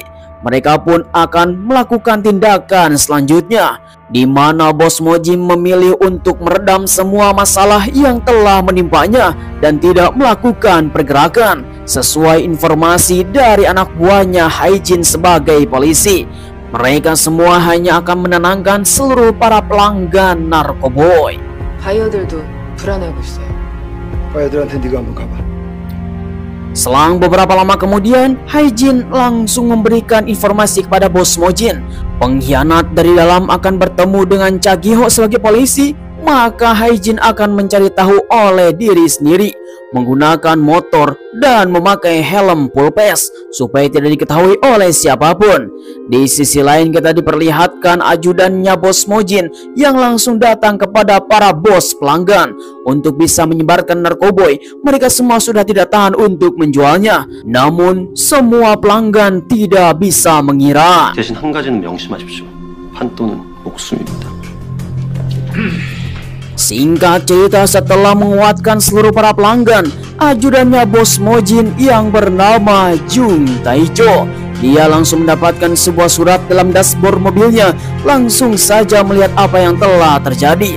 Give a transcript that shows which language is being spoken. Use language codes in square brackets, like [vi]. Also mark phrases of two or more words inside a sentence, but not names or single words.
[id] Mereka pun akan melakukan tindakan selanjutnya, di mana Bos Mojin memilih untuk meredam semua masalah yang telah menimpanya dan tidak melakukan pergerakan sesuai informasi dari anak buahnya Hae-jin sebagai polisi. Mereka semua hanya akan menenangkan seluruh para pelanggan narkoboy. [ko] 바이어들도 불안해하고 있어요. 애들한테 네가 한번 가봐. [id] Selang beberapa lama kemudian, Hae-jin langsung memberikan informasi kepada Bos Mojin. Pengkhianat dari dalam akan bertemu dengan Cak Gi-ho sebagai polisi, maka Hae-jin akan mencari tahu oleh diri sendiri menggunakan motor dan memakai helm [en] full face [id] supaya tidak diketahui oleh siapapun. Di sisi lain kita diperlihatkan ajudannya Bos Mojin yang langsung datang kepada para bos pelanggan untuk bisa menyebarkan narkoboy. Mereka semua sudah tidak tahan untuk menjualnya, namun semua pelanggan tidak bisa mengira. [ko] 대신 한 가지는 명심하십시오. 판도는 목숨입니다. [id] Singkat cerita, setelah menguatkan seluruh para pelanggan, ajudannya Bos Mojin yang bernama Jung Tae-jo, dia langsung mendapatkan sebuah surat dalam dashboard mobilnya. Langsung saja melihat apa yang telah terjadi.